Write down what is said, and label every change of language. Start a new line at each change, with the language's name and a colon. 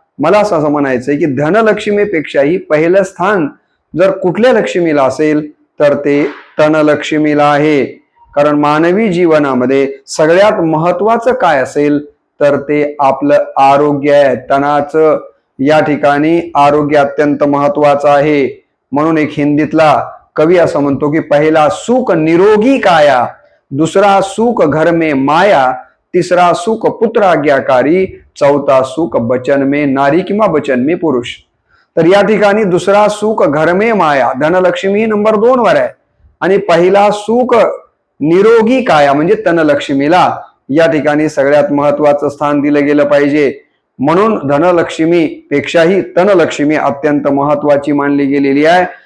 Marathi: मला असं म्हणायचंय की धनलक्ष्मीपेक्षाही पहिलं स्थान जर कुठल्या लक्ष्मीला असेल तर ते तनलक्ष्मीला आहे. कारण मानवी जीवनामध्ये सगळ्यात महत्वाचं काय असेल तर ते आपलं आरोग्य आहे. तनाचं या ठिकाणी आरोग्य अत्यंत महत्वाचं आहे. म्हणून एक हिंदीतला कवी असं म्हणतो की
Hindi: पहिला सुख निरोगी काया, दुसरा सुख घर में माया, तिसरा सुख पुत्र आज्ञाकारी, चौथा सुख बचन में नारी
Marathi: किंवा
Hindi: बचन में पुरुष.
Marathi: तर या ठिकाणी
Hindi: दुसरा सुख घर में माया,
Marathi: धनलक्ष्मी नंबर 2 वर आहे आणि
Hindi: पहिला सुख निरोगी काया
Marathi: म्हणजे तनलक्ष्मीला या ठिकाणी सगळ्यात महत्वाचं स्थान दिलं गेलं पाहिजे. म्हणून धनलक्ष्मी पेक्षाही तनलक्ष्मी अत्यंत महत्वाची मानली गेलेली आहे.